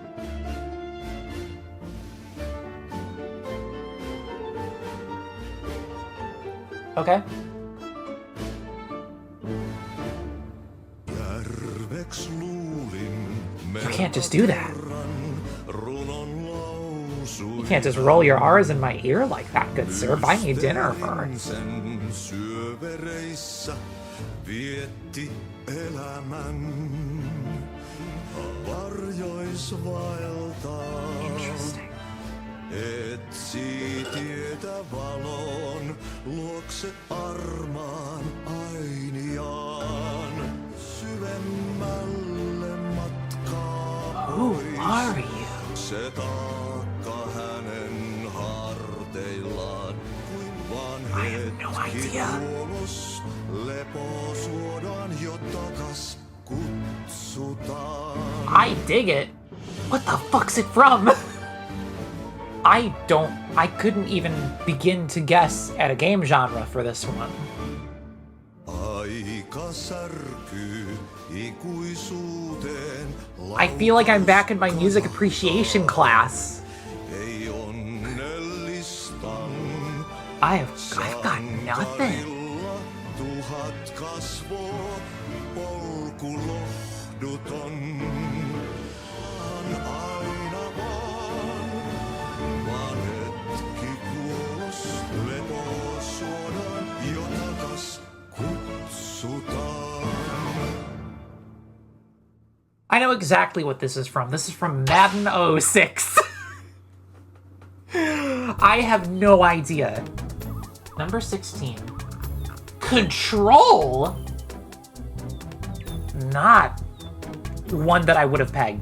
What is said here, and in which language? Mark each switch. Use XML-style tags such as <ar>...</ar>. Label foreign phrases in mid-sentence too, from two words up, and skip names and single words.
<en>Okay. You can't just do that. You can't just roll your R's in my ear like that, good sir. Buy me dinner first.</en> <fi>Syövereissä vietti elämän. Varjois vaeltaa.</fi> <en>Interesting.</en> <fi>Etsi tietä valon, luokse armaan ainiaan. Syvemmälle matkaa.</fi> <en>Who are you?</en> <fi>Se taakka hänen harteillaan, kuin vaan</fi> <en>I have no idea.</en> <fi>kuolos. Lepo suodaan jo takas kutsutaan.</fi> <en>I dig it. What the fuck's it from? I couldn't even begin to guess at a game genre for this one.</en> <fi>Aika särkyy ikuisuuteen.</fi> <en>I feel like I'm back in my music appreciation class.</en> <fi>Ei onnellistan.</fi> <en>I've got nothing.</en> <fi>Saarilla tuhat kasvoa, polku lohduton. Aina vaan hetki kuolos, lepo suodaan jo takas kutsutaan.</fi> <en>I know exactly what this is from. This is from Madden 06. I have no idea. Number 16. Control? Not one that I would have pegged.</en>